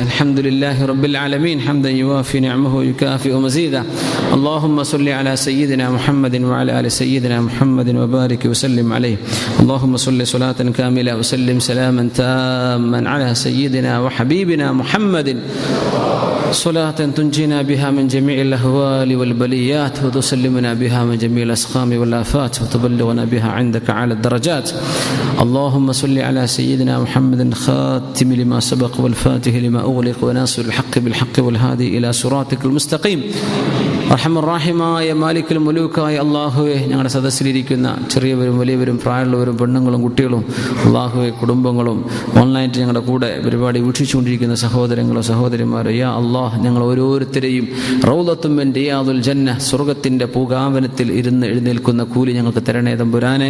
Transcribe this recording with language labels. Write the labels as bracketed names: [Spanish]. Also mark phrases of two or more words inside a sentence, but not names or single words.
[Arabic] الحمد لله رب العالمين حمدا يوافي نعمه ويكافئ مزيده. اللهم صل على سيدنا محمد وعلى آل سيدنا محمد وبارك وسلم عليه. اللهم صل صلاة كاملة وسلم سلاما تاما على سيدنا وحبيبنا محمد صلاة تنجينا بها من جميع الأهوال والبليات وتسلمنا بها من جميع الأسقام والآفات وتبلغنا بها عندك على الدرجات. اللهم صل على سيدنا محمد خاتم لما سبق والفاتح لما أغلق وناصر الحق بالحق والهادي إلى صراطك المستقيم. [Malayalam] റഹ്മാനായ [Arabic] مالك الملوك [Malayalam] അല്ലാഹുവേ, ഞങ്ങളുടെ സദസ്സിലിരിക്കുന്ന ചെറിയവരും വലിയവരും പ്രായമുള്ളവരും പെണ്ണുങ്ങളും കുട്ടികളും അല്ലാഹുവേ കുടുംബങ്ങളും ഓൺലൈനായിട്ട് ഞങ്ങളുടെ കൂടെ പരിപാടി വീക്ഷിച്ചുകൊണ്ടിരിക്കുന്ന സഹോദരങ്ങളോ സഹോദരിമാരോ [Arabic] يا الله, [Malayalam] ഞങ്ങൾ ഓരോരുത്തരെയും [Arabic] روضة من رياض الجنة [Malayalam] സ്വർഗ്ഗത്തിൻ്റെ പൂങ്കാവനത്തിൽ ഇരുന്ന് എഴുന്നേൽക്കുന്ന കൂലി ഞങ്ങൾക്ക് തരണേ തമ്പുരാനെ.